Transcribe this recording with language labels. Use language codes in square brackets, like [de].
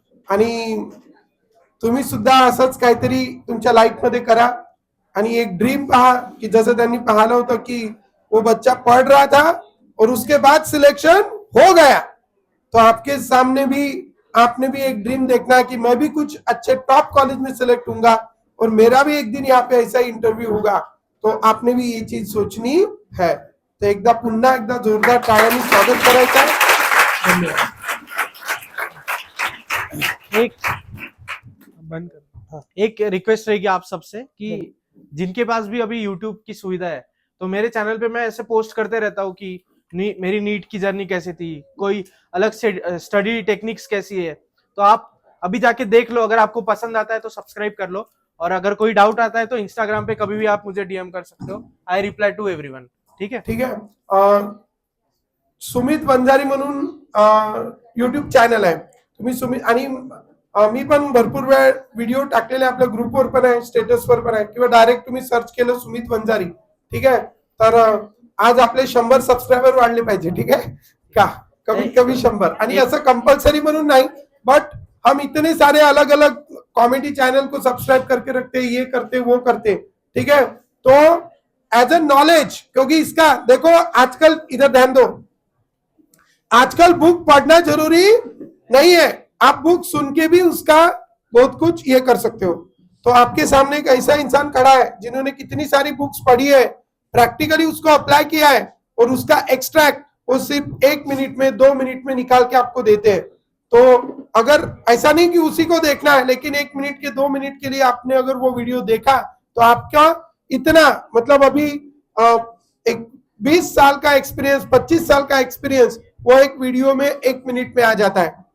[mr] आणि तुम्ही सुद्धा असंच काहीतरी तुमच्या लाईफ मध्ये करा, आणि एक ड्रीम पहा कि जैसे त्यांनी पाहिलं होतं कि [hi] वो बच्चा पढ़ रहा था और उसके बाद सिलेक्शन हो गया, तो आपके सामने भी आपने भी एक ड्रीम देखना है कि मैं भी कुछ अच्छे टॉप कॉलेज में सिलेक्ट होऊंगा और मेरा भी एक दिन यहाँ पे ऐसा इंटरव्यू होगा, तो आपने भी ये चीज सोचनी है। [mr] तो एकदा पुन्हा एकदा जोरदार टाळ्यांनी स्वागत करायचं आहे। धन्यवाद। [hi] एक बंद कर, एक रिक्वेस्ट रहेगी आप सबसे कि जिनके पास भी अभी यूट्यूब की सुविधा है, तो मेरे चैनल पे मैं ऐसे पोस्ट करते रहता हूँ कि मेरी नीट की जर्नी कैसी थी, कोई अलग से स्टडी टेक्निक्स कैसी है, तो आप अभी जाके देख लो। अगर आपको पसंद आता है तो सब्सक्राइब कर लो, और अगर कोई डाउट आता है तो इंस्टाग्राम पे कभी भी आप मुझे डीएम कर सकते हो, [en] I reply to everyone. [hi] ठीक है, ठीक है। [mr] सुमित वंजारी म्हणून यूट्यूब चॅनल आहे, तुम्ही सुमित, आणि मी पण भरपूर वेळ व्हिडिओ टाकलेले आपल्या ग्रुपवर पण आहे, स्टेटसवर पण आहे, किंवा डायरेक्ट तुम्ही सर्च केलं सुमित वंजारी, ठीक आहे, तर आज आपले 100 सबस्क्रायबर वाढले पाहिजे, [hi] ठीक है [mr] का, कभी कभी 100, आणि असं कंपल्सरी म्हणून [hi] नहीं, बट हम इतने सारे अलग अलग कॉमेडी चैनल को सब्सक्राइब करके रखते, ये करते वो करते, [mr] ठीक है, तो [hi] एज ए नॉलेज, क्योंकि इसका देखो आजकल, इधर ध्यान दो, आजकल बुक पढ़ना जरूरी नहीं है, आप बुक सुन के भी उसका बहुत कुछ ये कर सकते हो। तो आपके सामने एक ऐसा इंसान खड़ा है जिन्होंने कितनी सारी बुक्स पढ़ी है, प्रैक्टिकली उसको अप्लाई किया है, और उसका एक्सट्रैक्ट वो सिर्फ 1 मिनट में 2 मिनट में निकाल के आपको देते हैं। तो अगर ऐसा नहीं कि उसी को देखना है, लेकिन 1 मिनट के 2 मिनट के लिए आपने अगर वो वीडियो देखा, तो आपका इतना मतलब अभी एक 20 साल का एक्सपीरियंस, 25 साल का एक्सपीरियंस वो एक वीडियो में 1 मिनट में आ जाता है।